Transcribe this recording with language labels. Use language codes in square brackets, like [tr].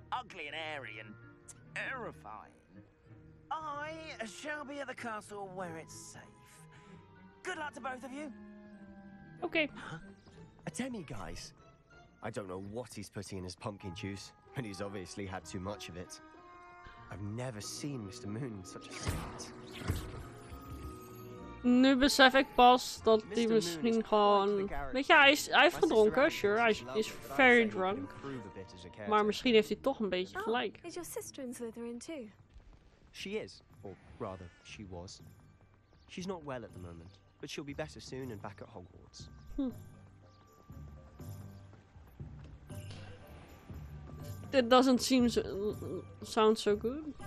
[en] Ugly and airy and terrifying. I shall be at the castle where it's safe. Good luck to both of you. Okay. A demi-guise? I don't know what he's putting in his pumpkin juice, but he's obviously had too much of it. I've never seen Mr. Moon in such a state. [nl] Nu besef ik pas dat hij misschien gewoon... Weet je, hij heeft gedronken, sure. Hij is [en] very drunk. [nl] Maar misschien heeft hij toch een beetje gelijk. [en] Is your sister in Slytherin too? She is, or rather, she was. She's not well at the moment, but she'll be better soon and back at Hogwarts. It doesn't sound so good.